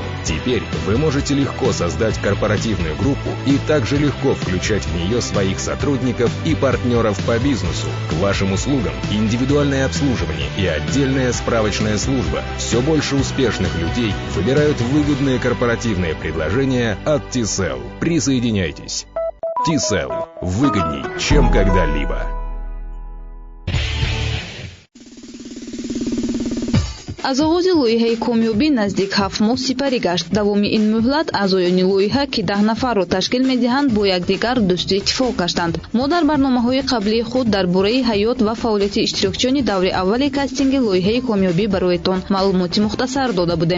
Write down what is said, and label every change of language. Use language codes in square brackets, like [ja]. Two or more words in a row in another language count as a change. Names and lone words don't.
[ru] Теперь вы можете легко создать корпоративную группу и также легко включать в нее своих сотрудников и партнеров по бизнесу. К вашим услугам индивидуальное обслуживание и отдельная справочная служба. Все больше успешных людей выбирают выгодные корпоративные предложения от Тисел. Присоединяйтесь. Тисел. Выгодней, чем когда-либо. [tg] аз оғози лоиҳаи комёбӣ наздик 7 моҳ сипарӣ гашт. Давоми ин муҳлат аъзоёни лоиҳа ки 10 нафарро ташкил медиҳанд бо якдигар дӯсту иттифоқ гаштанд. мо дар барномаҳои қаблии худ дар бораи ҳаёт ва фаъолияти иштирокчиёни даври аввали кастинги лоиҳаи комёбӣ бароятон маълумоти мухтасар дода будем.